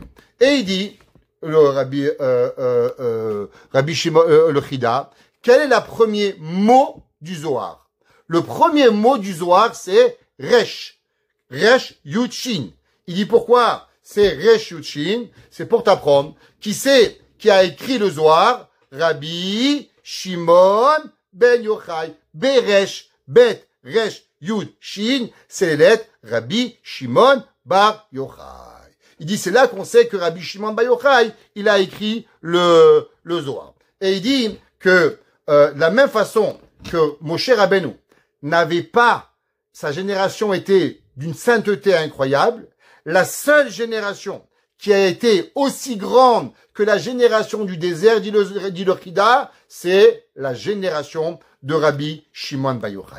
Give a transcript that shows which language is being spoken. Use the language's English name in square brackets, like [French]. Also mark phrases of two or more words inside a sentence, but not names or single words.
[French] Et il dit, Rabbi Shimon, le Chida, quel est le premier mot du Zohar? Le premier mot du Zohar, c'est Resh. [Hebrew] ריש יוד שין. [French] Il dit pourquoi c'est [Hebrew] ריש יוד שין? [French] C'est pour t'apprendre. Qui c'est qui a écrit le Zohar? Rabbi Shimon Ben Yochai. [Hebrew] בראש, בית, ריש יוד שין. [French] C'est les lettres Rabbi Shimon Bar Yochai. Il dit c'est là qu'on sait que Rabbi Shimon Bar Yochai, il a écrit le Zohar. Et il dit que de la même façon que Moshe Rabbeinu n'avait pas, sa génération était d'une sainteté incroyable, la seule génération qui a été aussi grande que la génération du désert, dit le Chida, c'est la génération de Rabbi Shimon Bar Yochai.